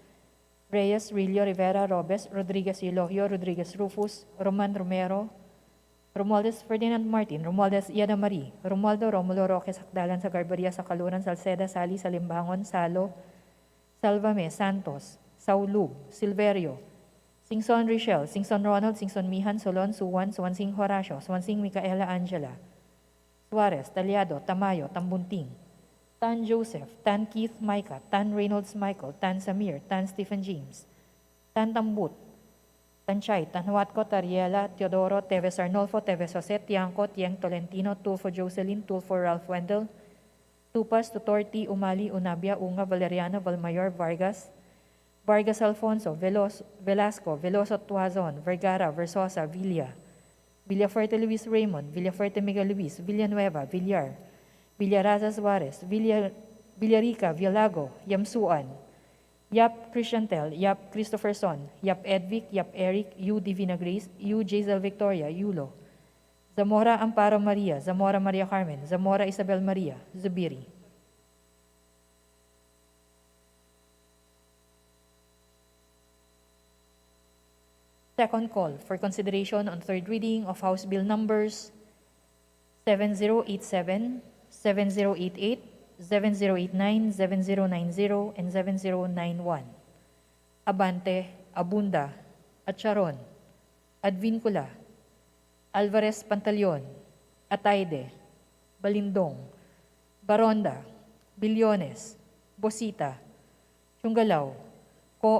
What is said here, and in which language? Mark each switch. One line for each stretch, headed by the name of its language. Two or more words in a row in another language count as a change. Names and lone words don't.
English: Reyes, Rillo, Rivera, Robes, Rodriguez Eulogio, Rodriguez Rufus, Roman Romero, Romualdez Ferdinand Martin, Romualdez Iada Marie, Romualdo Romulo Roque, Sakdalan sa Garbaria, sa Kaluran, Salceda, Sali, Salimbangon, Salo, Salvame, Santos, Saulub, Silverio, Singson Richel, Singson Ronald, Singson Mihan, Solon, Suwan, Suwansing Horacio, Suwansing Micaela Angela, Suarez, Talyado, Tamayo, Tambunting, Tan Joseph, Tan Keith Micah, Tan Reynolds Michael, Tan Samir, Tan Stephen James, Tan Tambut, Tan Chay, Tan Huatco, Tariela, Teodoro, Teves Arnolfo, Teves Jose, Tiangco, Tieng Tolentino, Tulfo Jocelyn, Tulfo Ralph Wendell, Tupas, Tutorti, Umali, Unabia, Unga, Valeriano, Valmayor, Vargas, Vargas Alfonso, Velasco, Veloso Tuazon, Vergara, Versosa, Villa, Villafuerte Luis Raymond, Villafuerte Miguel Luis, Villanueva, Villar, Villaraza Suarez, Villarica, Villago, Yamsuan, Yap Christiantel, Yap Christopherson, Yap Edvic, Yap Eric, Yu Divina Grace, Yu Jazel Victoria, Yulo, Zamora Amparo Maria, Zamora Maria Carmen, Zamora Isabel Maria, Zubiri. Second call for consideration on third reading of House Bill Numbers 7087, 7088, 7089, 7090, and 7091. Abante, Abunda, Acharon, Advincula, Alvarez Pantaleon, Atayde, Balindong, Baronda, Billones, Bosita, Chungalao, Co.